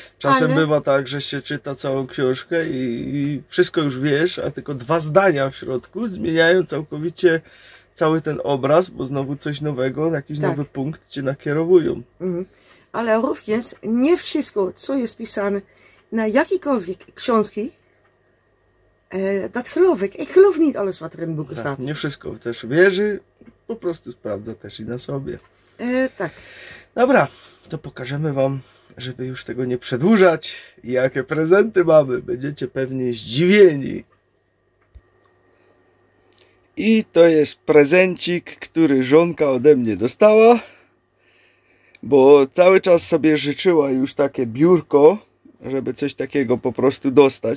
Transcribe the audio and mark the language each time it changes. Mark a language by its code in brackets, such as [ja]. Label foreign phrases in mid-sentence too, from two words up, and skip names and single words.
[pl] Czasem bywa tak, że się czyta całą książkę i wszystko już wiesz, a tylko 2 zdania w środku zmieniają całkowicie cały ten obraz, bo znowu coś nowego, jakiś nowy punkt cię nakierowują. Ale również nie wszystko, co jest pisane na jakiekolwiek książki, [nl] dat geloof ik. Ik geloof niet alles wat er in het boek staat. [pl] Nie wszystko też wierzy, po prostu sprawdza też i na sobie. Tak. Dobra, to pokażemy wam, żeby już tego nie przedłużać, jakie prezenty mamy. Będziecie pewnie zdziwieni. I to jest prezencik, który żonka ode mnie dostała, bo cały czas sobie życzyła już takie biurko, żeby coś takiego po prostu dostać.